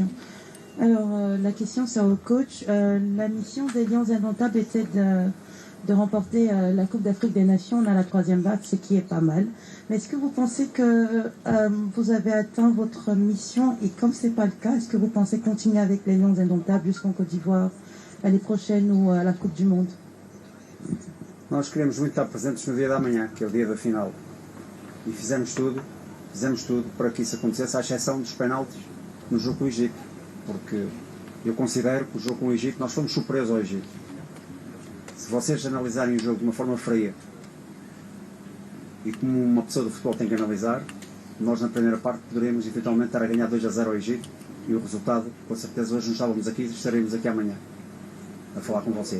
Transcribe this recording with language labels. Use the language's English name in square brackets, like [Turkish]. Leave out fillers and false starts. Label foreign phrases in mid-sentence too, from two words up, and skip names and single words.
[French] Alors, la question c'est au coach. La mission des Lions Indomptables était de remporter la Coupe d'Afrique des Nations à la 3e vague, ce qui est pas mal. Mais est-ce que vous pensez que vous avez atteint votre mission? Et comme c'est pas le cas, est-ce que vous pensez continuer avec les Lions Indomptables jusqu'en Côte d'Ivoire l'année prochaine ou à la Coupe du Monde? [Portuguese] Nós queremos muito estar presentes no dia da manhã, que é o dia da final. E fizemos tudo para que isso acontecesse, à exceção dos penaltis no jogo com o Egito. Porque eu considero que o jogo com o Egito, nós fomos superiores ao Egito. Se vocês analisarem o jogo de uma forma fria e como uma pessoa do futebol tem que analisar, nós na primeira parte poderíamos eventualmente estar a ganhar 2-0 ao Egito e o resultado, com certeza, hoje não estávamos aqui e estaremos aqui amanhã a falar com vocês.